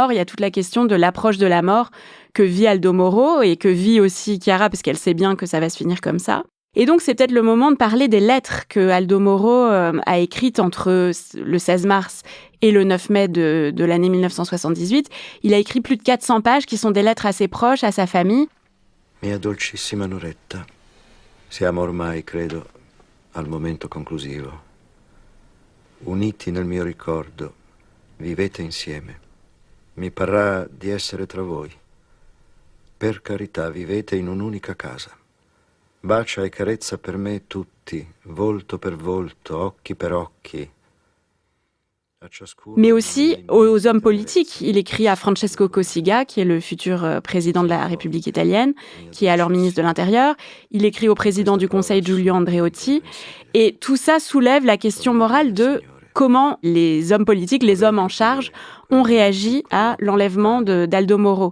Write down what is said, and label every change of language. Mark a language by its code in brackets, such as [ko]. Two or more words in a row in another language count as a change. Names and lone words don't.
[fr] Il y a toute la question de l'approche de la mort que vit Aldo Moro et que vit aussi Chiara, parce qu'elle sait bien que ça va se finir comme ça. Et donc, c'est peut-être le moment de parler des lettres que Aldo Moro a écrites entre le 16 mars et le 9 mai de l'année 1978. Il a écrit plus de 400 pages qui sont des lettres à ses proches, à sa famille. [it] Mia dolcissima Noretta, siamo ormai, credo, al momento conclusivo. Uniti nel mio ricordo, vivete insieme. Mi parrà di essere tra voi. Per carità, vivete in un'unica casa. Bacia e carezza per me tutti, volto per volto, occhi per occhi. [fr] Mais aussi aux hommes politiques. Il écrit à Francesco Cossiga, qui est le futur président de la République italienne, qui est alors ministre de l'Intérieur. Il écrit au président du Conseil, Giulio Andreotti. Et tout ça soulève la question morale de comment les hommes politiques, les hommes en charge, ont réagi à l'enlèvement d'Aldo Moro.